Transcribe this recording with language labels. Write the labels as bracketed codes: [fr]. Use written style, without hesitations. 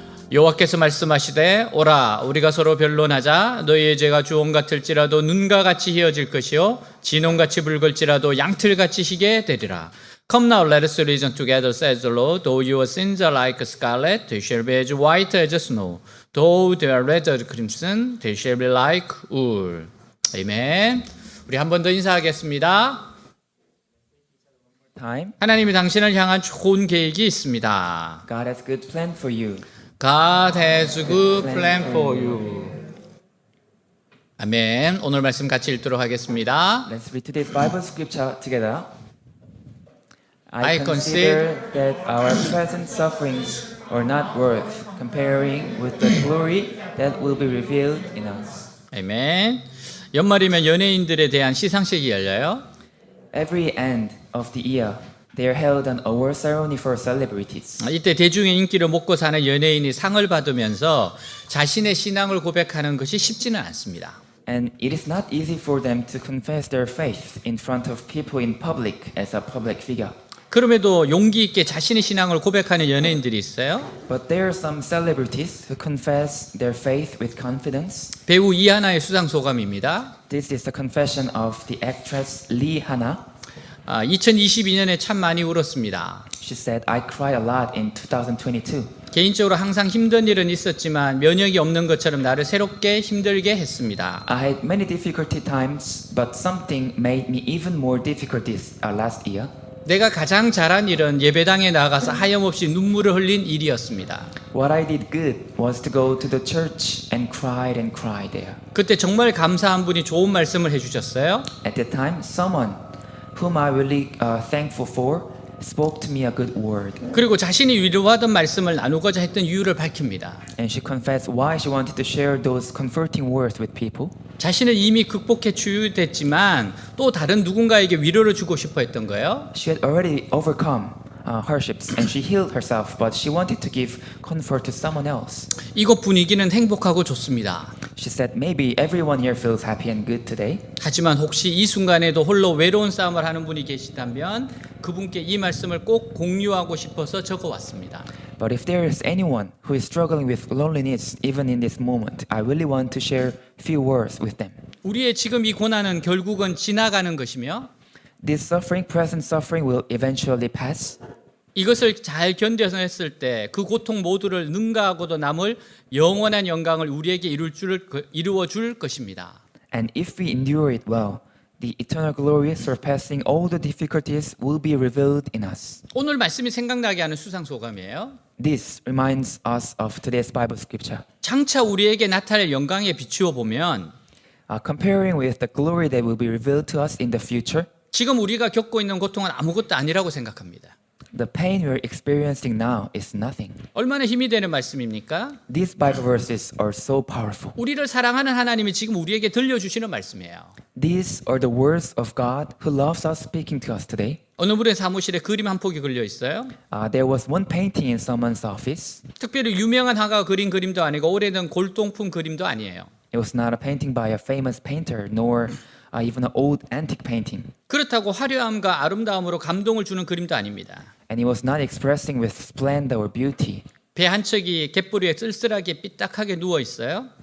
[ko] 여호와께서 말씀하시되 오라 우리가 서로 변론하자. 너희의 죄가 주홍 같을지라도 눈과 같이 희어질 것이요 진홍같이 붉을지라도 양틀같이 희게 되리라. [en] Come now, let us reason together, says the Lord. Though your sins are like scarlet, they shall be as white as snow. Though they are red as crimson, they shall be like wool. [ko] 아멘. 우리 한 번 더 인사하겠습니다. [en] Time. [ko] 하나님이 당신을 향한 좋은 계획이 있습니다. [en] God has good plan for you. God has a good plan for you. [ko] 아멘. 오늘 말씀 같이 읽도록 하겠습니다. [en] Let's read today's Bible scripture together. I I consider that our present sufferings are not worth comparing with the glory that will be revealed in us. [ko] 아멘. 연말이면 연예인들에 대한 시상식이 열려요. [en] Every end of the year, they are held an award ceremony for celebrities. [ko] 이때 대중의 인기를 먹고 사는 연예인이 상을 받으면서 자신의 신앙을 고백하는 것이 쉽지는 않습니다. [en] And it is not easy for them to confess their faith in front of people in public as a public figure. [ko] 그럼에도 용기 있게 자신의 신앙을 고백하는 연예인들이 있어요. [en] But there are some celebrities who confess their faith with confidence. [ko] 배우 이하나의 수상 소감입니다. [en] This is the confession of the actress Lee Hana. [ko] 2022년에 참 많이 울었습니다. [en] She said, I cried a lot in 2022. [ko] 개인적으로 항상 힘든 일은 있었지만 면역이 없는 것처럼 나를 새롭게 힘들게 했습니다. [en] I had many difficulty times, but something made me even more difficult this last year. [ko] 내가 가장 잘한 일은 예배당에 나가서 하염없이 눈물을 흘린 일이었습니다. [en] What I did good was to go to the church and cry there. [ko] 그때 정말 감사한 분이 좋은 말씀을 해주셨어요. [en] At that time, someone whom I really thankful for spoke to me a good word. [ko] 그리고 자신이 위로하던 말씀을 나누고자 했던 이유를 밝힙니다. [en] And she confessed why she wanted to share those comforting words with people. [ko] 자신은 이미 극복해 치유됐지만 또 다른 누군가에게 위로를 주고 싶어 했던 거예요. [en] She had already overcome hardships and she healed herself, but she wanted to give comfort to someone else. [ko] 이곳 분위기는 행복하고 좋습니다. [en] She said, maybe everyone here feels happy and good today. [ko] 하지만 혹시 이 순간에도 홀로 외로운 싸움을 하는 분이 계시다면 그분께 이 말씀을 꼭 공유하고 싶어서 적어왔습니다. [en] But if there is anyone who is struggling with loneliness even in this moment, I really want to share few words with them. [ko] 우리의 지금 이 고난은 결국은 지나가는 것이며 [en] This suffering, present suffering, will eventually pass. [ko] 이것을 잘 견뎌서 했을 때 그 고통 모두를 능가하고도 남을 영원한 영광을 우리에게 이루어 줄 것입니다. [en] And if we endure it well, the eternal glory surpassing all the difficulties will be revealed in us. [ko] 오늘 말씀이 생각나게 하는 수상소감이에요. [en] This reminds us of today's Bible scripture. [ko] 장차 우리에게 나타날 영광에 비추어 보면 [en] Comparing with the glory that will be revealed to us in the future, [ko] 지금 우리가 겪고 있는 고통은 아무것도 아니라고 생각합니다. [en] the pain we are experiencing now is nothing. [ko] 얼마나 힘이 되는 말씀입니까? [en] These Bible verses are so powerful. [ko] 우리를 사랑하는 하나님이 지금 우리에게 들려주시는 말씀이에요. [en] These are the words of God who loves us speaking to us today. [ko] 어느 분의 사무실에 그림 한 폭이 걸려 있어요. [en] There was one painting in someone's office. [ko] 특별히 유명한 화가가 그린 그림도 아니고 오래된 골동품 그림도 아니에요. [en] It was not a painting by a famous painter, nor even an old antique painting. [ko] 그렇다고 화려함과 아름다움으로 감동을 주는 그림도 아닙니다. [en] And it was not expressing with splendor or beauty. [ko] 배 한 척이 갯벌 위에 쓸쓸하게 삐딱하게 누워 있어요.